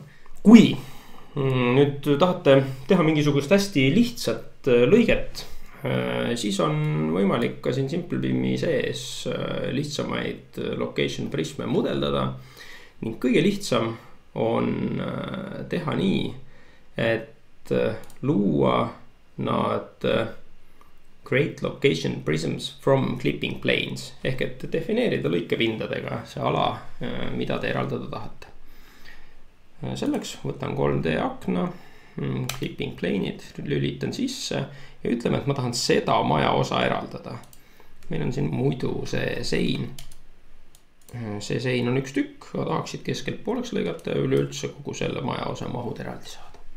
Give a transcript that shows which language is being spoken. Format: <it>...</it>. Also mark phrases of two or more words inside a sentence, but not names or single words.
<et>Kui nüüd tahate teha mingisugust hästi lihtsat lõiget, siis on võimalik ka siin SimpleBIM-i sees lihtsamaid</et> <en>location prisme</en> <et>mudeldada. Ning kõige lihtsam on teha nii, et luua nad</et> <en>create location prisms from clipping planes.</en> <et>Ehk et defineerida lõikepindadega see ala, mida te eraldada tahate. Selleks võtan 3D akna,</et> <en>clipping plane'id,</en> <et>lülitan sisse ja ütleme, et ma tahan seda maja osa eraldada. Meil on siin muidu see sein. See sein on üks tükk, aga tahaksid keskelt pooleks lõigata ja üleüldse kogu selle maja osa mahud eraldi saada.</et>